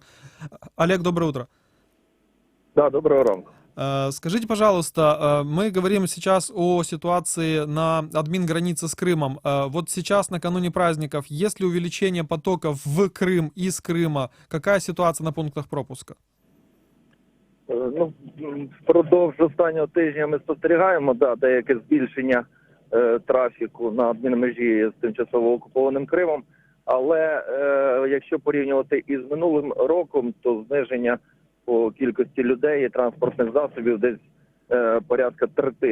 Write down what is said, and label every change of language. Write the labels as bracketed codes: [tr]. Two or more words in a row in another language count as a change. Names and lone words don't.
[ru] Олег, доброе утро. [uk] Да, доброго ранку. [ru] Скажите, пожалуйста, мы говорим сейчас о ситуации на админгранице с Крымом. Вот сейчас, накануне праздников, есть ли увеличение потоков в Крым из Крыма? Какая ситуация на пунктах пропуска? [uk] Впродовж останнього тижня ми спостерігаємо деяке збільшення трафіку на адмінмежі з тимчасово окупованим Кримом. Але якщо порівнювати із минулим роком, то зниження по кількості людей і транспортних засобів десь порядка третини.